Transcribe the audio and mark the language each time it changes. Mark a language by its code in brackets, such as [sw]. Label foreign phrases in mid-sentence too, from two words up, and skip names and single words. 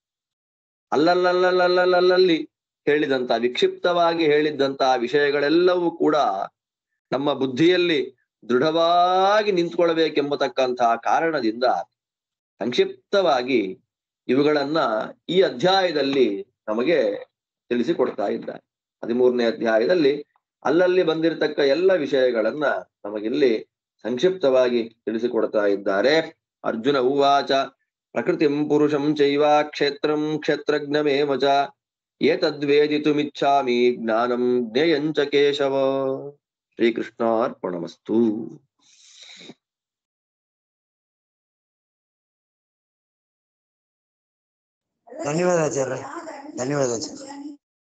[kn] ಅಲ್ಲಲ್ಲಿ ಹೇಳಿದಂತ ವಿಕ್ಷಿಪ್ತವಾಗಿ ಹೇಳಿದ್ದಂತ ವಿಷಯಗಳೆಲ್ಲವೂ ಕೂಡ ನಮ್ಮ ಬುದ್ಧಿಯಲ್ಲಿ ದೃಢವಾಗಿ ನಿಂತ್ಕೊಳ್ಬೇಕೆಂಬತಕ್ಕಂತಹ ಕಾರಣದಿಂದ ಸಂಕ್ಷಿಪ್ತವಾಗಿ ಇವುಗಳನ್ನ ಈ ಅಧ್ಯಾಯದಲ್ಲಿ ನಮಗೆ ತಿಳಿಸಿಕೊಡ್ತಾ ಇದ್ದಾರೆ. 13ನೇ ಅಧ್ಯಾಯದಲ್ಲಿ ಅಲ್ಲಲ್ಲಿ ಬಂದಿರತಕ್ಕ ಎಲ್ಲ ವಿಷಯಗಳನ್ನ ನಮಗಿಲ್ಲಿ ಸಂಕ್ಷಿಪ್ತವಾಗಿ ತಿಳಿಸಿಕೊಡ್ತಾ ಇದ್ದಾರೆ. [sa] ಅರ್ಜುನ ಉವಾಚ ಪ್ರಕೃತಿಂ ಪುರುಷಂ ಚೈವ ಕ್ಷೇತ್ರಂ ಕ್ಷೇತ್ರಜ್ಞಮೇವ ಚ ಏತದ್ವೇದಿತುಮಿಚ್ಛಾಮಿ ಜ್ಞಾನಂ ಜ್ಞೇಯಂಚ ಕೇಶವ. ಶ್ರೀಕೃಷ್ಣಾರ್ಪಣಮಸ್ತು. [kn] ಧನ್ಯವಾದ ಆಚಾರ್ಯ. ಧನ್ಯವಾದ ಆಚಾರ್ಯ.